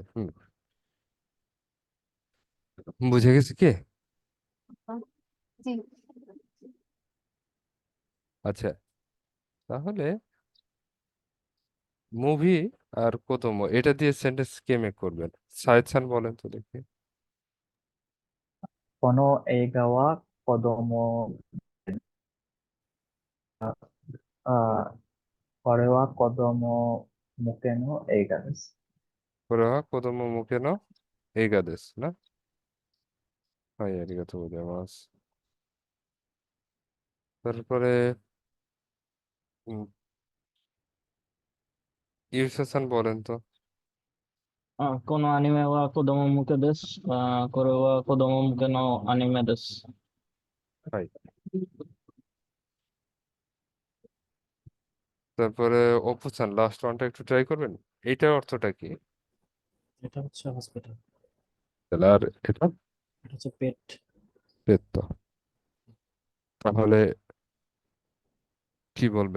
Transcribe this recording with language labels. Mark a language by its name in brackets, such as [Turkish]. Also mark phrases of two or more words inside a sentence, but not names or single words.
[Bangla] হুম, বুঝে গেছে কি? জি, আচ্ছা, তাহলে মুভি আর কোতোমো এটা দিয়ে সেন্টেন্স কে মেক করবেন? সাইদ খান বলেন তো দেখি। [Japanese] この映画は子供、あ、これは子供向けの映画です。これは子供向けの映画ですね? はい、ありがとうございます. [Bangla] তারপরে ইউসুফ বলেন তো। [Japanese] このアニメは子供向けです。これは子供向けのアニメです。 [Bangla] হাই, তারপরে অপুচান [English] last one [Bangla] একটু ট্রাই করবেন। এইটার অর্থটা কি? এটা হচ্ছে হসপিটাল, তাহলে আর এটা এটা হচ্ছে পেট। পেত্ত, তাহলে কি বলবেন?